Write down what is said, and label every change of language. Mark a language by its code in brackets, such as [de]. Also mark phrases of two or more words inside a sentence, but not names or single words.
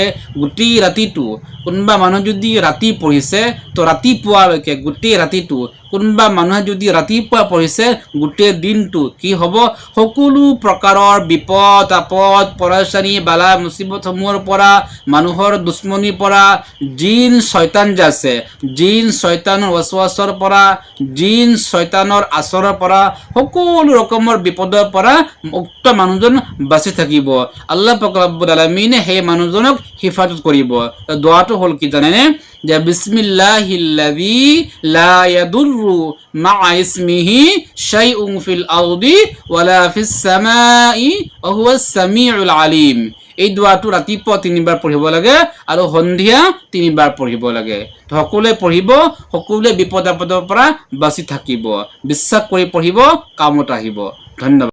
[as] গোটেই ৰাতিটো, কোনোবা মানুহ যদি ৰাতি পঢ়িছে তো ৰাতিপুৱালৈকে গোটেই ৰাতিটো, কোনোবা মানুহে যদি ৰাতিপুৱা পঢ়িছে গোটেই দিনটো কি হ'ব, সকলো প্ৰকাৰৰ বিপদ আপদ পৰেশানী বালা মুসিবতসমূহৰ পৰা, মানুহৰ দুশ্মনীৰ পৰা, জিন শয়তান যে আছে, জিন শয়তানৰ ওয়াসওয়াসৰ পৰা, জিন শয়তানৰ আচৰৰ পৰা, সকলো ৰকমৰ বিপদৰ পৰা উক্ত মানুহজন বাচি থাকিব। আল্লাহ পাক ৰব্বুল আলামিনে সেই মানুহজনক হিফাজত কৰিব। দোৱাটো হ'ল কি জানেনে, যে [ar] بسم الله الذي لا يضر مع اسمه شيء في الأرض ولا في السماء وهو السميع العليم. [as] এই দোৱাটো ৰাতিপুৱা 3বাৰ পঢ়িব লাগে আৰু সন্ধিয়া 3বাৰ পঢ়িব লাগে। সকলোৱে পঢ়িব, সকলোৱে বিপদ আপদৰ পৰা বাচি থাকিব। বিশ্বাস কৰি পঢ়িব, কামত আহিব। ধন্যবাদ।